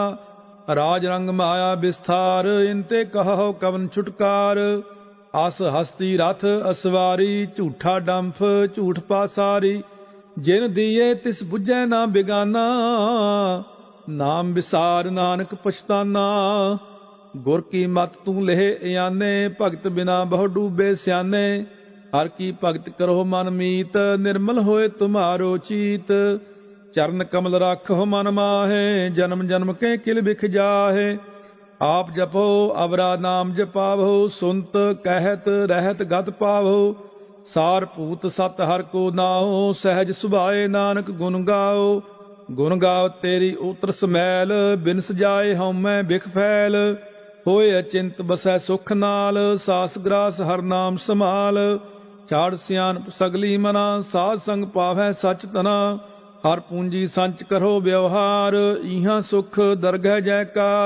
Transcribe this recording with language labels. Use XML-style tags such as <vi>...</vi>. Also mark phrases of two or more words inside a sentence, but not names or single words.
<bra>राज रंग माया विस्तार, इनते कहो कवन छुटकार। आस हस्ती रथ असवारी, झूठा डंफ झूठ पासारी। जिन दिए तिस बुझै ना बिगाना, नाम विसार नानक पछताना। गुर की मत तू लेह याने, भगत बिना बहु डूबे स्याने। हर की भगत करो मन मीत, निर्मल होए तुम्हारो चीत। चरण कमल राखो मन माहे, जन्म जन्म के किल बिख जाहे। आप जपो अवरा नाम जपावो, सुनत कहत रहत गत पावो। सार भूत सत हर को नाओ, सहज सुभाए नानक गुण गाओ। गुण गाओ तेरी उतर समैल, बिनस जाए हउमੈ बिख फैल। होए अचिंत बसै सुख नाल, सास ग्रास हर नाम समाल। छाड़ सियानप सगली मना, साध संग पावै सच तना। हर पूंजी संच करो व्यवहार, इहां सुख दरगह जयकार।</bra>